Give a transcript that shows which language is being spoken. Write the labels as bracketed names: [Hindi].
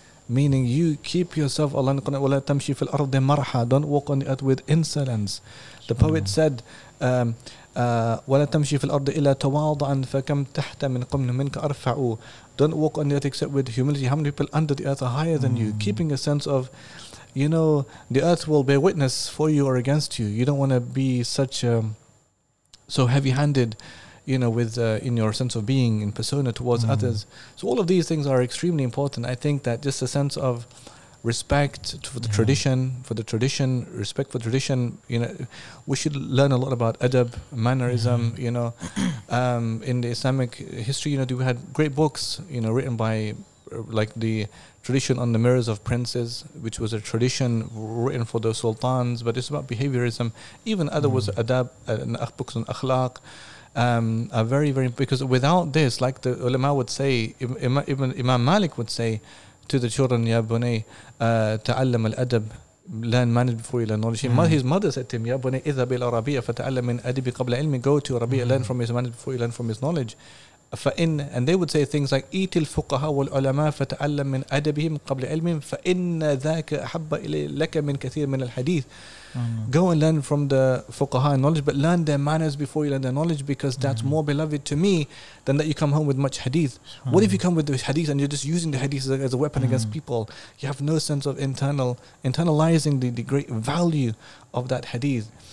[English] Meaning, you keep yourself, Allah, don't walk on the earth with insolence. The poet said, [Arabic] ولا تمشي في الأرض إلا تواضعا فكم تحت من قمن منك أرفع. [English] Don't walk on the earth except with humility. How many people under the earth are higher than you? Keeping a sense of, you know, the earth will bear witness for you or against you. You don't want to be such so heavy-handed, you know, with in your sense of being in persona towards others. So all of these things are extremely important. I think that just a sense of respect for the tradition, respect for tradition, you know, we should learn a lot about adab, mannerism, you know. In the Islamic history, you know, we had great books, you know, written by like the tradition on the mirrors of princes, which was a tradition written for the sultans, but it's about behaviorism. Even other was adab, books on akhlaq, are very, very, because without this, like the ulama would say, Imam Malik would say to the children, [Arabic] Ya bunay, ta'allam al-adab, [English] learn manners before you learn knowledge. His mother said to him, [Arabic] Ya bunay, idhab ila Rabi'a fata'allam min adibi qabla ilmi, [English] go to Rabi'a, learn from his manners before you learn from his knowledge. And they would say things like [Arabic] ايت الفقهاء والعلماء فتعلم من أدبهم قبل علم فإن ذاك أحب لك من كثير من الحديث. [English] Go and learn from the fuqaha and knowledge, but learn their manners before you learn their knowledge, because that's more beloved to me than that you come home with much hadith. What if you come with the hadith and you're just using the hadith as a weapon against people? You have no sense of internalizing the great value of that hadith.